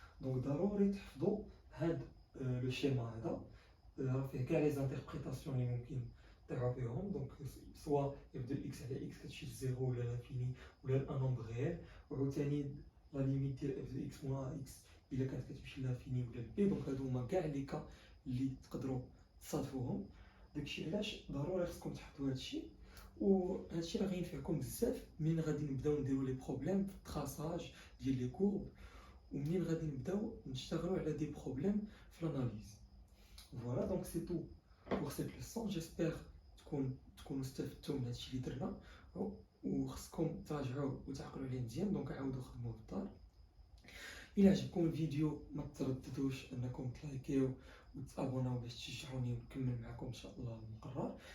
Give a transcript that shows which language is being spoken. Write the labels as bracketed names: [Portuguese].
[French] Donc, d'abord, le schéma avec les interprétations les donc soit f de x à x qui 0 ou l'infini ou un nombre réel, ou la limite de f de x moins x il est [Arabic] كتمشي [French] l'infini ou b. [Arabic] Donc هادو هما كاع لي كا اللي تقدروا تصادفوهم. داكشي علاش ضروري خصكم تحطوا هادشي، وهادشي راه غينفعكم بزاف ملي غادي نبداو نديرو لي بروبليم في التراساج ديال لي كورب، ومنين غادي نبداو نشتغلوا على دي بروبليم في l'analyse. [French] Voilà, donc c'est tout pour cette leçon. J'espère [Arabic] تكونوا استفدتوا من هادشي اللي درنا، وخصكم تراجعوه وتعقلوا عليه مزيان. دونك عاودوا خدموه في الدار. إلا عجبكم الفيديو ما ترددوش انكم تلايكيو وتابوناو باش تشجعوني ونكمل معكم ان شاء الله المقرر.